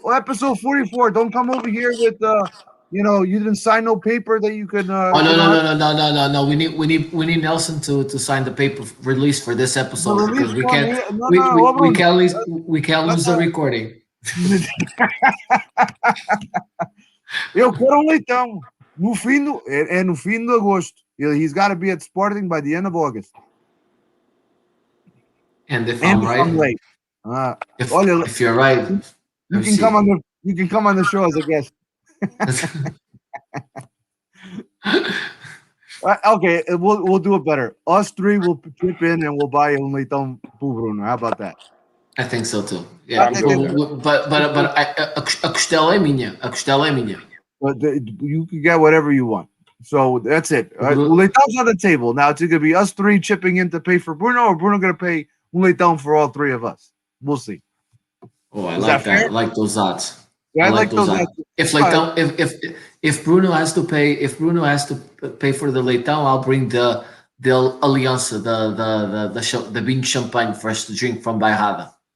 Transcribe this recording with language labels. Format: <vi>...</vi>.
<en>Episode 44. Don't come over here with you didn't sign no paper that you could. No. We need Nelson to sign the paper release for this episode because we can't lose the recording.</en> <pt>Eu quero leitão no fim de agosto.</pt> <en>He's got to be at Sporting by the end of August. And if I'm right, if you're right, you can come on the show as a guest. Okay, we'll do it better. Us three will chip in and we'll buy a leitão pro Bruno. How about that? I think so too. Yeah, but</en> <pt>a costela é minha. A costela é minha.</pt> <en>But you can get whatever you want. So that's it. Leitão's on the table. Now it's going to be us three chipping in to pay for Bruno, or Bruno going to pay leitão for all three of us. We'll see. Oh, I like that. I like those odds. Yeah, I like those odds. If Bruno has to pay for the leitão, I'll bring the Aliança, the bean champagne for us to drink from Bairrada.</en>